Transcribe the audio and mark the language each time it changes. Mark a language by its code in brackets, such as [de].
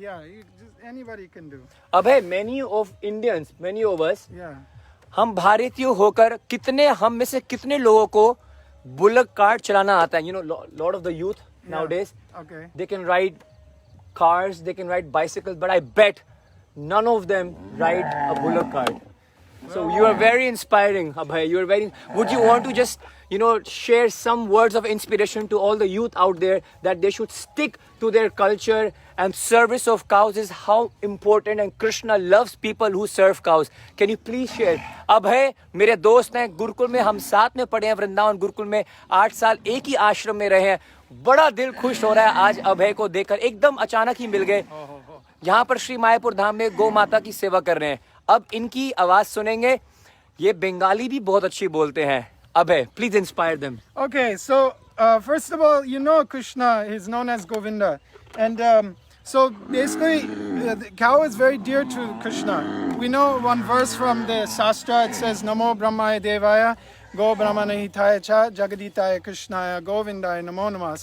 [en] Yeah, just anybody can do. Abhay, many of us, Yeah. [hi] हम भारतीय होकर हम में से कितने लोगों को बुलक कार्ट चलाना आता है? [en] Lot of the youth nowadays, Okay. they can ride cars, they can ride bicycles, but I bet none of them ride a bullock cart. So you are very inspiring, Abhay. Would you want to just, share some words of inspiration to all the youth out there that they should stick to their culture and service of cows is how important, and Krishna loves people who serve cows. Can you please share? [hi] Abhay, मेरे दोस्त हैं, गुरुकुल में हम साथ में पढ़े हैं, वृंदावन गुरुकुल में 8 साल एक ही आश्रम में रहे हैं। बड़ा दिल खुश हो रहा है आज अभय को देखकर, एकदम अचानक ही मिल गए। यहाँ पर श्री मायापुर धाम में गौ माता की सेवा कर रहे हैं। अब इनकी आवाज सुनेंगे। ये बंगाली भी बहुत अच्छी बोलते हैं। [en] Abhay, please inspire them. Okay, so first of all, Krishna is known as Govinda, and so basically, the cow is very dear to Krishna. We know one verse from the Shastra. It says, [sa] "Namo Brahmaya Devaya, Go Brahmana Hitaya Cha, Jagaditaya Krishnaya, Govindaya Namo Namah."